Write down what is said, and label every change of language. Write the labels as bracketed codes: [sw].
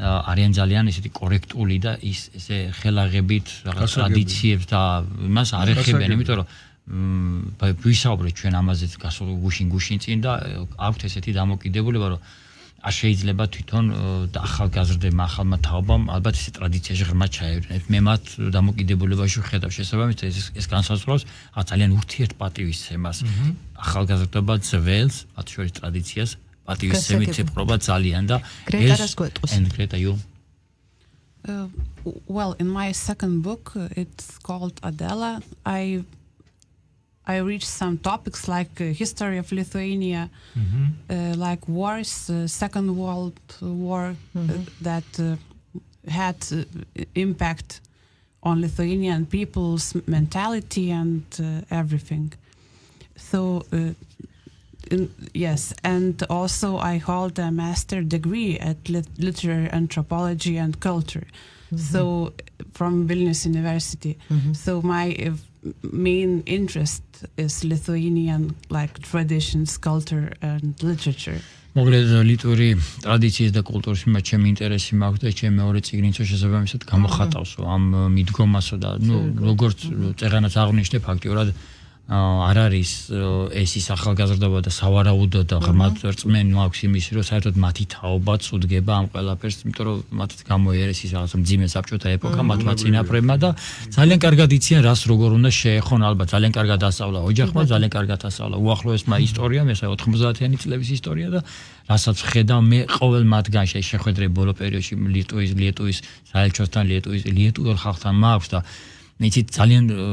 [ka] არიან ძალიან ესეთი კორექტული და ესე ხელაღებით რაღაც ტრადიციებს და იმას არ ეხებიან, იმიტომ რომ ვისაუბრეთ ჩვენ ამაზე გასულ გუშინ წინ და აქვთ ესეთი დამოკიდებულება რომ არ შეიძლება თვითონ ახალგაზრდებმა ახალმა თაობამ ალბათ ეს ტრადიციაში ღრმად ჩაევრინათ. მე მათ დამოკიდებულებაში ვხედავ შესაბამისად ეს განსაზღვრავს ძალიან ურთიერთპატივისცემას. ახალგაზრდობა ძველს, მათ შორის ტრადიციას პატივისცემით ეპყრობა ძალიან და გრეტას გვეტყვის. [en] And Greta, you? Well, in my second book, it's called Adela. I reached some topics like history of Lithuania, like wars, Second World War that had impact on Lithuanian people's mentality and everything. So, yes, and also I hold a master degree at literary anthropology and culture. So from Vilnius University. So my main interest is Lithuanian like traditions, culture and literature. [ka] მოგლედ ლიტვური ტრადიციის და კულტურის მიმართ ჩემი ინტერესი მაქვს და ჩემი მეორე წიგნიც შესაბამისად გამოხატავსო ამ მიდგომასო და როგორც წეღანაც აღნიშნე ფაქტიურად არ არის ეს ის ახალგაზრდობა და სავარაუდო და ღრმად რწმენი მაქვს იმის რომ საერთოდ მათი თაობაც უდგება ამ ყველაფერს იმიტომ რომ მათაც გამოიერეს ის რაღაც მძიმე საბჭოთა ეპოქა მათმა წინაპრებმა და ძალიან კარგად იციან რას როგორ უნდა შეეხონ ალბათ ძალიან კარგად ასწავლა ოჯახმა ძალიან კარგად ასწავლა უახლოესმა ისტორიამ ეს 90-იანი წლების ისტორია და რასაც ხედავ მე ყოველ მათგანში შეხვედრები ბოლო პერიოდში ლიეტუვის საელჩოსთან ლიეტუველ ხალხთან მაქვს და იცით ძალიან